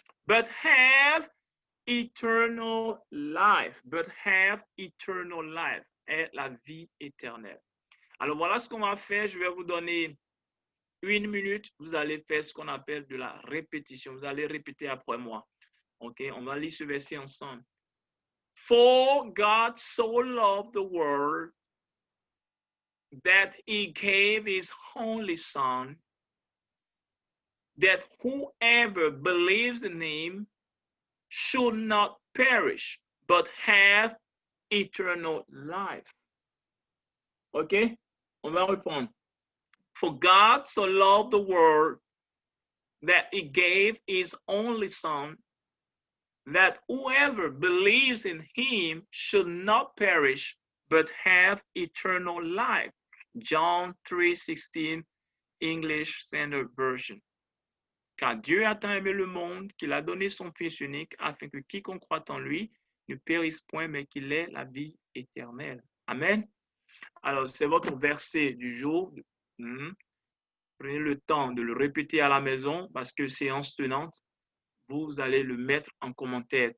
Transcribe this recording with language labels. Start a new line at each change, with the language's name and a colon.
English: But have eternal life. But have eternal life.
French: Et la vie éternelle. Alors voilà ce qu'on va faire. Je vais vous donner 1 minute. Vous allez faire ce qu'on appelle de la répétition. Vous allez répéter après moi. OK? On va lire ce verset ensemble.
English: For God so loved the world that he gave his only son, that whoever believes in him should not perish, but have eternal life. OK?
French: On va reprendre.
English: For God so loved the world that he gave his only son, that whoever believes in him should not perish, but have eternal life. John 3:16, English Standard Version.
French: Car Dieu a tant aimé le monde qu'il a donné son Fils unique afin que quiconque croit en lui ne périsse point, mais qu'il ait la vie éternelle. Amen. Alors, c'est votre verset du jour. Prenez le temps de le répéter à la maison parce que séance tenante, vous allez le mettre en commentaire.